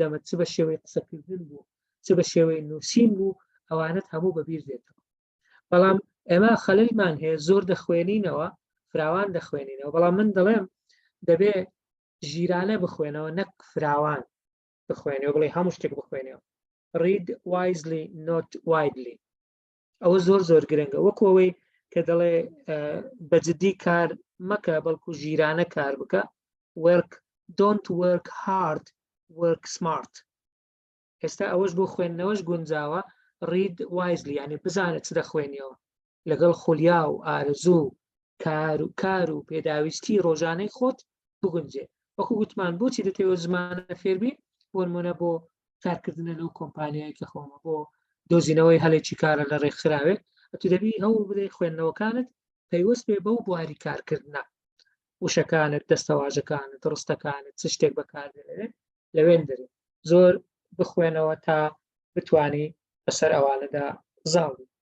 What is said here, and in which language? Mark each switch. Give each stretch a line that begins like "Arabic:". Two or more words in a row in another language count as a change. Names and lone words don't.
Central Kurdish: چ بە شێوەی قسەکردن بوو چ بە شێوەی نووسین بوو ئەوانت هەموو بەبیر دێتەوە بەڵام ئێمە خەلەلمان هەیە زۆر دەخوێنینەوە فراوان دەخوێنینەوە بەڵام من دەڵێم دەبێ ژیرانە بخوێنەوە نەک فراوان بخوێنەوە بڵێ هەموو شتێک بخوێنەوە
English: read wisely not widely
Central Kurdish: ئەوە زۆر گرنگە وەکو ئەوەی کە دەڵێ بەجددی کار مەکە بەڵکو ژیرانە کار بکە
English: don't work hard work smart
Central Kurdish: ئێستا ئەوەش بۆ خوێندنەوەش گونجاوە
English: read wisely
Central Kurdish: یعنی بزانێت چ دەخوێنیەوە لەگەڵ خولیا و ئارزوو کار و پێداویستی ڕۆژانەی خۆت بگونجێ وەکو گوتمان بۆچی دەتەوێت زمانە فێربی بۆ نمونە بۆ کارکردنە لەو کۆمپانیایی کە خۆمە بۆ دۆزینەوەی هەلێکی کارە لە ڕێکخراوێت تو دەبی هەوڵ بدەی خوێندنەوەکانت پەیوەست بێ بەو بواری کارکردنە وشەکانت دەستەواژەکانت ڕستەکانت چ شتێک بەکاردێنێت لەوێن دەرێت زۆر بخوێنەوە تا بتانی بەسەر ئەوانەدا زاڵ